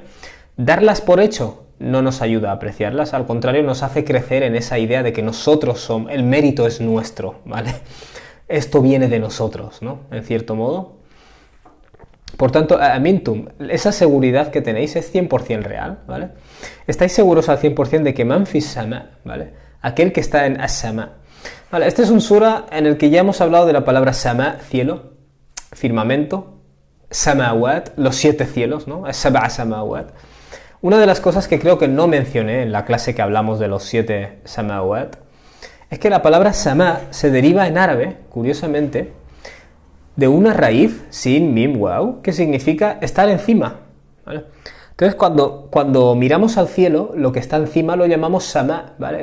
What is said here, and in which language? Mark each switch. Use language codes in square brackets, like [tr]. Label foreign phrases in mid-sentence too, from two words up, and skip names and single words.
[es] Darlas por hecho no nos ayuda a apreciarlas, al contrario nos hace crecer en esa idea de que nosotros somos, el mérito es nuestro, ¿vale? Esto viene de nosotros, ¿no? En cierto modo. Por tanto, amintum, esa seguridad que tenéis es 100% real, ¿vale? Estáis seguros al 100% de que [ar] من في السماء, [es] ¿vale? Aquel que está en as-sama. Vale, este es un sura en el que ya hemos hablado de la palabra sama, cielo, firmamento, samawat, los 7 cielos, ¿no? [ar] السبع سماوات. [es] Una de las cosas que creo que no mencioné en la clase que hablamos de los 7 samawat es que la palabra sama se deriva en árabe, curiosamente, de una raíz, [ar] سين، ميم، واو, [es] que significa estar encima, ¿vale? Entonces, cuando miramos al cielo, lo que está encima lo llamamos sama, ¿vale?